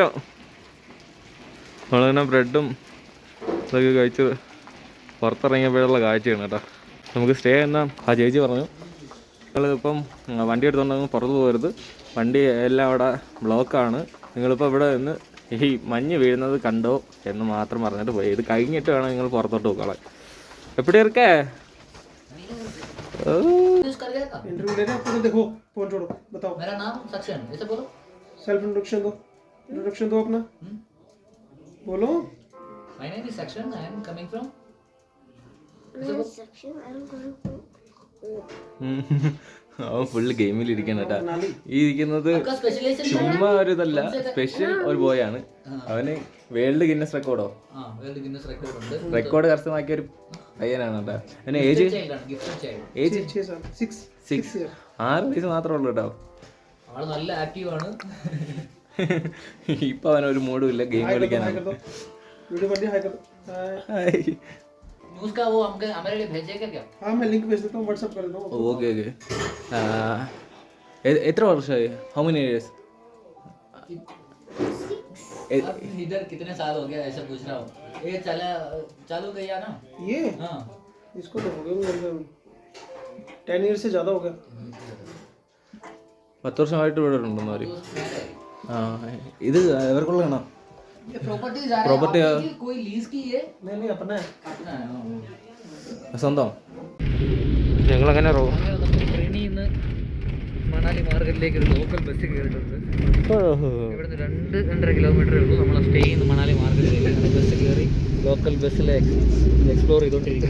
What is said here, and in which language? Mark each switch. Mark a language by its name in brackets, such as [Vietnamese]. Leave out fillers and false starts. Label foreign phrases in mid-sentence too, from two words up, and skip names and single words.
[Malayalam] നമ്മളിങ്ങനെ ബ്രെഡും ഇതൊക്കെ കഴിച്ച് പുറത്തിറങ്ങിയപ്പോഴുള്ള കാഴ്ചയാണ് കേട്ടോ. നമുക്ക് സ്റ്റേ എന്നാ ആ ചേച്ചി പറഞ്ഞു, നിങ്ങളിപ്പം വണ്ടി എടുത്തുകൊണ്ടൊന്നും പുറത്ത് പോകരുത്, വണ്ടി എല്ലാം അവിടെ ബ്ലോക്കാണ്, നിങ്ങളിപ്പോൾ ഇവിടെ നിന്ന് ഈ മഞ്ഞ് വീഴുന്നത് കണ്ടോ എന്ന് മാത്രം പറഞ്ഞിട്ട് പോയി. ഇത് കഴിഞ്ഞിട്ട് വേണം നിങ്ങൾ പുറത്തോട്ട് പോകാൻ. [Tamil] எப்படி இருக்கே [Hindi] इंटरव्यू ले रहे हैं पूरा, देखो फोन छोड़ो, बताओ मेरा नाम सक्षम, ऐसे बोलो. [English] self introduction [Hindi] दो अपना, बोलो. [English] My name is Sakshan. I am coming from. [Malayalam] അവൻ ഫുള്ള് ഗെയിമിലിരിക്കണം കേട്ടാ. ഈ ഇരിക്കുന്നത് [Hindi] आपका स्पेशलाइजेशन [Malayalam] ചുമ്മാ ഒരു ഇതല്ല, സ്പെഷ്യൽ ഒരു ബോയാണ്. അവന് വേൾഡ് ഗിന്നസ് റെക്കോർഡോ [Hindi] हाँ वर्ल्ड गिनेस रिकॉर्ड ഉണ്ട്. [Malayalam] റെക്കോർഡ് കരസ്ഥമാക്കിയ ഒരു പയ്യനാണ് കേട്ടാ. അവന് ഏജ് [English] gifted child. [Malayalam] ഏജ് [Hindi] 6 साल 6 [Malayalam] 6 വയസ്സ് മാത്രമേ ഉള്ളൂ കേട്ടോ. ആള് നല്ല ആക്റ്റീവ് ആണ്. ഇപ്പൊ അവനൊരു മൂഡും ഇല്ല ഗെയിം കളിക്കാനാണ്. [Hindi] वीडियो बन रही, हाय कर दो. न्यूज़ का वो हमके हमारे लिए भेजेगा क्या? हाँ, मैं लिंक भेज देता हूँ, व्हाट्सएप कर दो. [Malayalam] ഓക്കെ എത്ര വർഷമായി? [English] how many years? [Hindi] अब इधर कितने साल हो गया ऐसा पूछ रहा हूँ. ये चालू किया ना. ये हाँ इसको तो हो गया 10 ईयर से ज़्यादा हो गया. [Malayalam] 10 വർഷമായിട്ട് ഇവിടെ ഉണ്ടെന്ന് പറയും. ആ ഇത് ഇവർക്കുള്ളതാണോ? [Hindi] ये प्रॉपर्टी जा रहा Property, है आपकी, कोई लीज की है? नहीं अपना है. अपना है. [Malayalam] സ്വന്തം. ഞങ്ങളങ്ങനെ ട്രെയിനിൽ നിന്ന് മണാലി മാർക്കറ്റിലേക്ക് ഒരു [English] local bus [Malayalam] കയറിയിട്ടുണ്ട്. ഇവിടുന്ന് 2-2.5 കിലോമീറ്ററേ ഉള്ളൂ. നമ്മൾ സ്റ്റേ ചെയ്യുന്ന മണാലി മാർക്കറ്റിലേക്ക് ബസ് കയറി ലോക്കൽ ബസ്സിൽ എക്സ്പ്ലോർ ചെയ്തുകൊണ്ടിരിക്കുന്നു.